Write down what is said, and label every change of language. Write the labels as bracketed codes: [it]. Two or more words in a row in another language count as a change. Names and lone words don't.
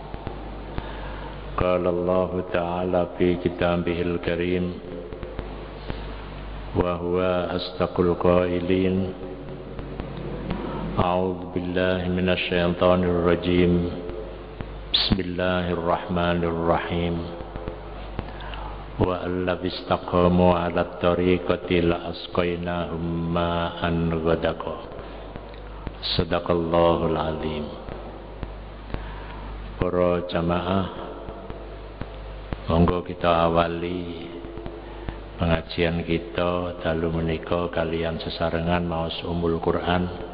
[ar] قال الله تعالى في كتابه الكريم وهو أصدق القائلين. أعوذ بالله من الشيطان الرجيم. بسم الله الرحمن الرحيم. وألو استقاموا على الطريقة لأسقيناهم ماء غدقا. صدق الله العظيم. [jv] Para jamaah, monggo kita awali pengajian kita dalu menika kalian sesarengan maos Ummul Quran.